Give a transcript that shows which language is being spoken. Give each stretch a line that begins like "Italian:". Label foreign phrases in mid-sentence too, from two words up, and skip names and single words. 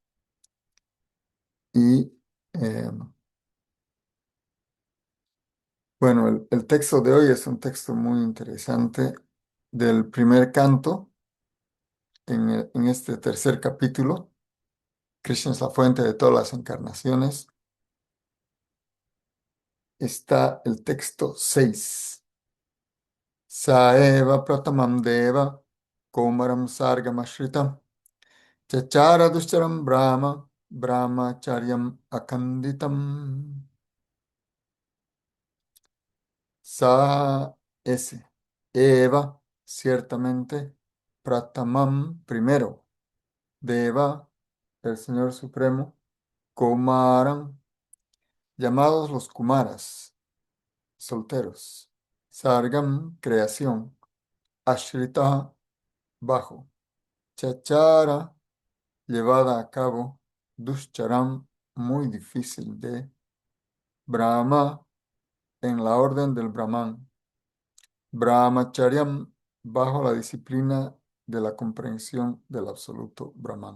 Spanish: Y bueno, el texto de hoy es un texto muy interesante del primer canto en este tercer capítulo. Krishna es la fuente de todas las encarnaciones. Está el texto 6.
Sanskrit: Saeva pratamam deva komaram sargamashritam Chachara dushcharam Brahma, Brahmacharyam akanditam. Sa S.
Spanish: Eva, ciertamente, Pratamam, primero, Deva, el Señor Supremo, Kumaram, llamados los Kumaras, solteros, Sargam, creación, Ashrita, bajo, Chachara, llevada a cabo, Dushcharam, muy difícil de, Brahma, en la orden del Brahman, Brahmacharyam, bajo la disciplina de la comprensión del absoluto Brahman.